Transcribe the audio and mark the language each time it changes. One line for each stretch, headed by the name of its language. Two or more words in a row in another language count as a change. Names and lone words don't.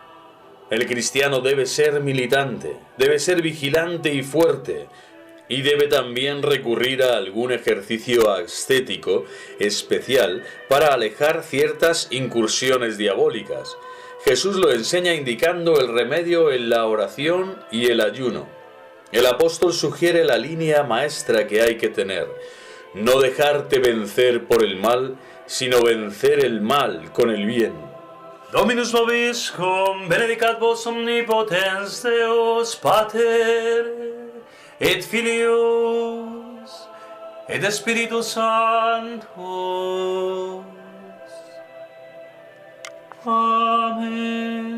Spanish: El cristiano debe ser militante, debe ser vigilante y fuerte, y debe también recurrir a algún ejercicio ascético especial para alejar ciertas incursiones diabólicas. Jesús lo enseña indicando el remedio en la oración y el ayuno. El apóstol sugiere la línea maestra que hay que tener: no dejarte vencer por el mal, sino vencer el mal con el bien.
Latin: Dominus vobiscum, benedicat vos omnipotens Deus, Pater, et Filius, et Spiritus Sanctus. Amen.